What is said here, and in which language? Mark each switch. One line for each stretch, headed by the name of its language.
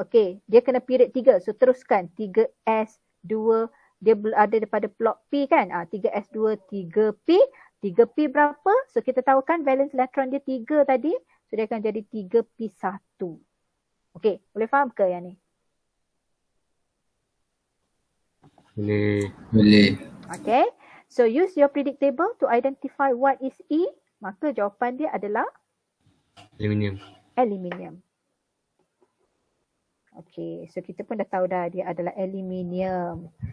Malay: Okay, dia kena period 3. So teruskan 3s2, dia ada daripada blok P kan. 3s2, 3p. 3p berapa? So kita tahu kan valence electron dia 3 tadi. So dia akan jadi 3p1. Okay, boleh faham ke yang ni? Boleh.
English: Okay, so use your predictable to identify what is E.
Malay: Maka jawapan dia adalah aluminium. Okay, so kita pun dah tahu dah dia adalah aluminium.